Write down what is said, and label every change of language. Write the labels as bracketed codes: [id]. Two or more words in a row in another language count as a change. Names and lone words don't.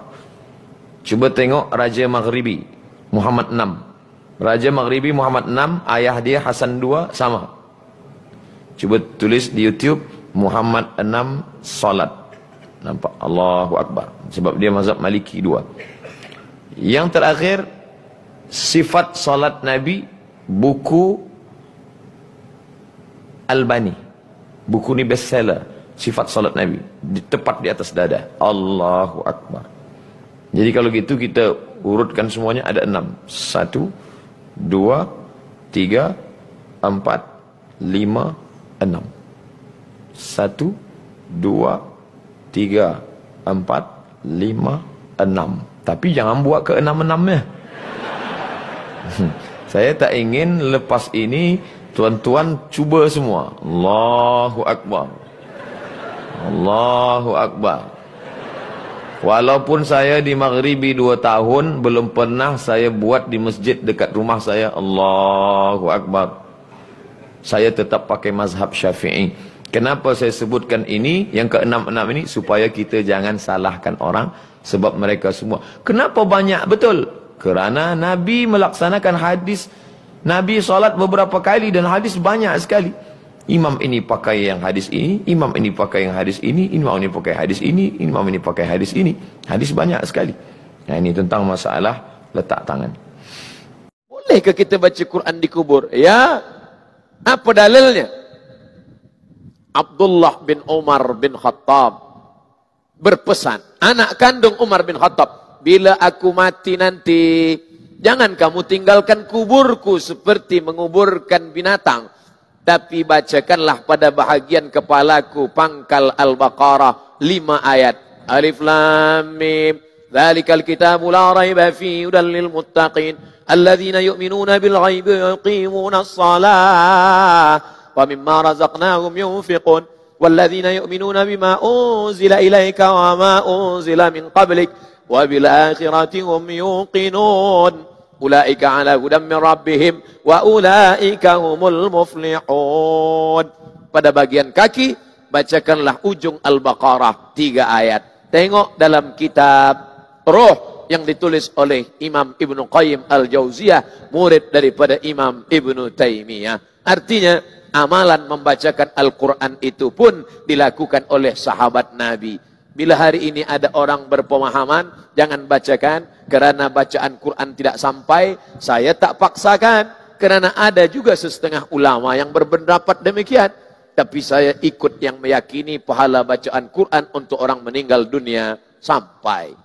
[ms] Cuba tengok Raja Maghribi Muhammad 6. Raja Maghribi Muhammad 6, ayah dia Hasan 2 sama. Cuba tulis di YouTube Muhammad 6 salat. Nampak? [ar] الله أكبر. [ms] Sebab dia mazhab Maliki 2. Yang terakhir, sifat salat Nabi, buku Albani. Buku ni bestseller. Sifat salat Nabi. Tepat di atas dada. [ar] الله أكبر. [ms] Jadi kalau gitu kita urutkan semuanya ada 6. 1, 2, 3, 4, 5, 6. 1, 2, 3, 4, 5, 6. Tapi jangan buat ke 6-6-nya. Saya tak ingin lepas ini tuan-tuan cuba semua. [ar] الله أكبر. الله أكبر. [ms] Walaupun saya di Maghribi 2 tahun, belum pernah saya buat di masjid dekat rumah saya. [ar] الله أكبر. [ms] Saya tetap pakai mazhab Syafi'i. Kenapa saya sebutkan ini, yang ke-6 ini, supaya kita jangan salahkan orang, sebab mereka semua. Kenapa banyak? Betul. Kerana Nabi melaksanakan hadis. Nabi salat beberapa kali dan hadis banyak sekali. Imam ini pakai yang hadis ini, imam ini pakai yang hadis ini, imam ini pakai hadis ini, imam ini pakai hadis ini. Hadis banyak sekali. Nah, ini tentang masalah letak tangan. Bolehkah kita baca Quran di kubur? Ya. Apa dalilnya? Abdullah bin Umar bin Khattab berpesan, anak kandung Umar bin Khattab, bila aku mati nanti, jangan kamu tinggalkan kuburku seperti menguburkan binatang. Tapi bacakanlah pada bahagian kepalaku pangkal Al-Baqarah 5 ayat. [ar] الم. ذلك الكتاب لا ريب فيه هدى للمتقين الذين يؤمنون بالغيب ويقيمون الصلاة ومما رزقناهم ينفقون والذين يؤمنون بما أنزل إليك وما أنزل من قبلك وبالآخرة هم يوقنون. أولئك على هدى من ربهم وأولئك هم المفلحون. [ms] Pada bagian kaki bacakanlah ujung Al-Baqarah 3 ayat. Tengok dalam kitab Ruh yang ditulis oleh Imam Ibnu Qayyim Al-Jauziyah, murid daripada Imam Ibnu Taimiyah. Artinya amalan membacakan Al-Quran itu pun dilakukan oleh sahabat Nabi. Bila hari ini ada orang berpemahaman, jangan bacakan, kerana bacaan Quran tidak sampai, saya tak paksakan. Kerana ada juga setengah ulama yang berpendapat demikian. Tapi saya ikut yang meyakini pahala bacaan Quran untuk orang meninggal dunia sampai.